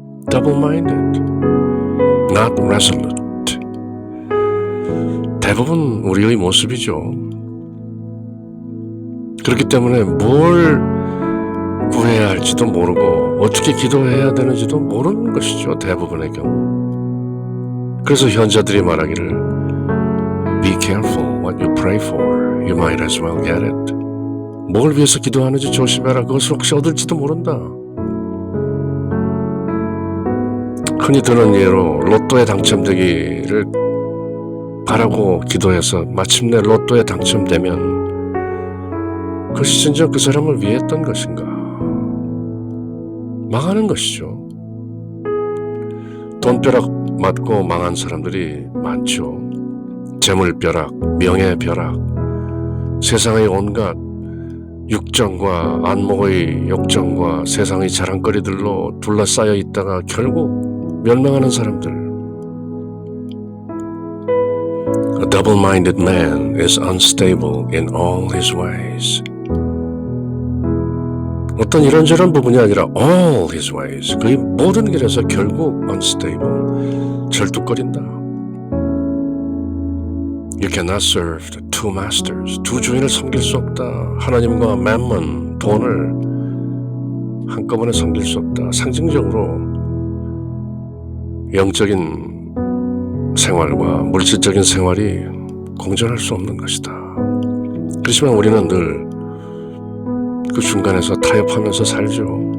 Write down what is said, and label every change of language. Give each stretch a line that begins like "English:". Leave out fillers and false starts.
English: Double-minded, not resolute.
Korean: 대부분 우리의 모습이죠. 그렇기 때문에 뭘 구해야 할지도 모르고 어떻게 기도해야 되는지도 모르는 것이죠. 대부분의 경우. 그래서 현자들이 말하기를
English: Be careful what you pray for. You might as well get it.
Korean: 뭘 위해서 기도하는지 조심해라. 그것을 혹시 얻을지도 모른다. 흔히 드는 예로 로또에 당첨되기를 바라고 기도해서 마침내 로또에 당첨되면 그것이 진짜 그 사람을 위해 했던 것인가? 망하는 것이죠. 돈벼락 맞고 망한 사람들이 많죠. 재물벼락, 명예벼락, 세상의 온갖 육정과 안목의 욕정과 세상의 자랑거리들로 둘러싸여 있다가 결국 멸망하는 사람들.
English: A double-minded man is unstable in all his ways.
Korean: 어떤 이런저런 부분이 아니라
English: all his ways,
Korean: 그의 모든 길에서 결국 unstable, 절뚝거린다.
English: You cannot serve the two masters.
Korean: 두 주인을 섬길 수 없다. 하나님과 mammon, 돈을 한꺼번에 섬길 수 없다. 상징적으로 영적인 생활과 물질적인 생활이 공존할 수 없는 것이다. 그렇지만 우리는 늘 그 중간에서 타협하면서 살죠.